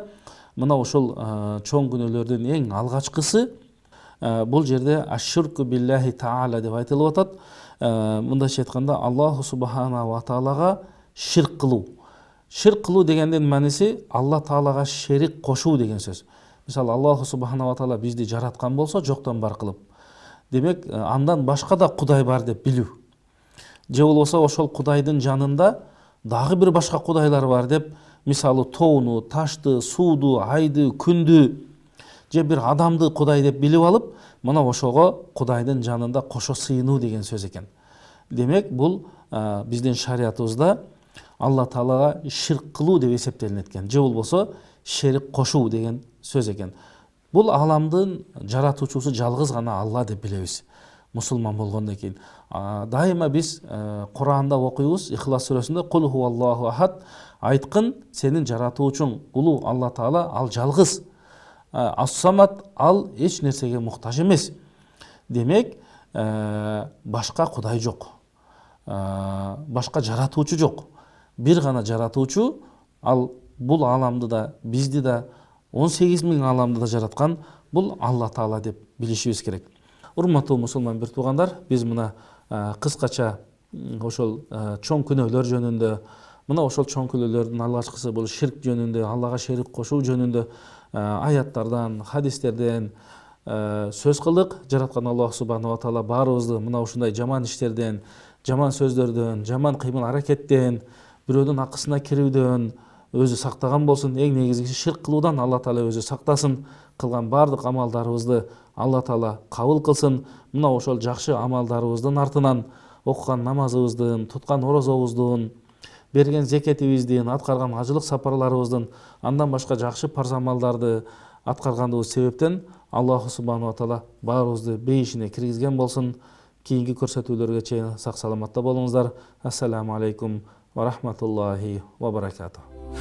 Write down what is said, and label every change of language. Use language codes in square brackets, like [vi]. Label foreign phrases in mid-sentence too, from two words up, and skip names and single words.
[ky] Мына ушул чоң күнөөлөрдүн эң алгачкысы бул жерде [ar] الشرك بالله تعالى [ky] деп айтылып атат. Мындайча айтканда, [ar] الله سبحانه وتعالى [ky] ширк кылуу. Ширк кылуу дегендин мааниси Алла таалага шерик кошуу деген сөз. Мисалы, [ar] الله سبحانه وتعالى [ky] бизди жараткан болсо, жоктон бар кылып, демек андан башка да Кудай бар деп билүү. Же болбосо ошол Кудайдын жанында дагы бир башка кудайлар бар деп, мисалы тоону, ташты, сууду, айды, күндү же бир адамды Кудай деп билип алып, мына ошого Кудайдын жанында кошо сыйынуу деген сөз экен. Демек, бул биздин шариятыбызда Алла таалага ширк кылуу деп эсептелинет экен. Же болбосо шерик кошуу деген сөз экен. Бул аламдын жаратуучусу жалгыз гана Алла деп билебиз. Мусулман болгондон кийин дайыма биз Куранда окуйбуз, Ихлас сүрөсүндө [ar] قل هو الله أحد, [ky] айткын сенин жаратуучуң улуу Алла таала, ал жалгыз. Ас-самат, ал эч нерсеге муктаж эмес. Демек, башка Кудай жок. Башка жаратуучу жок. Бир гана жаратуучу, ал бул аламды да, бизди да, 18 000 аламды да жараткан бул Алла таала деп билишибиз керек. Урматтуу мусулман бир туугандар, биз мына кыскача ошол чоң күнөөлөр жөнүндө, мына ошол чоң күнөөлөрдүн алгачкысы бул ширк жөнүндө, Аллага шерик кошуу жөнүндө аяттардан, хадистерден сөз кылдык. Жараткан [ar] الله سبحانه وتعالى [ky] баарыбызды мына ушундай жаман иштерден, жаман сөздөрдөн, жаман кыймыл аракеттен, бирөөнүн акысына кирүүдөн өзү сактаган болсун. Эң негизгиси ширк кылуудан Алла таала өзү сактасын. Кылган бардык амалдарыбызды Алла таала кабыл кылсын. Мына ошол жакшы амалдарыбыздын артынан окуган намазыбыздын, туткан орозобуздун, берген зекетибиздин, аткарган ажылык сапарларыбыздын, андан башка жакшы парз амалдарды аткаргандыгыбыз себептен [ar] الله سبحانه وتعالى [ky] баарыбызды бейишине киргизген болсун. Кийинки көрсөтүүлөргө чейин сак саламатта болуңуздар. [ar] السلام عليكم ورحمة الله وبركاته.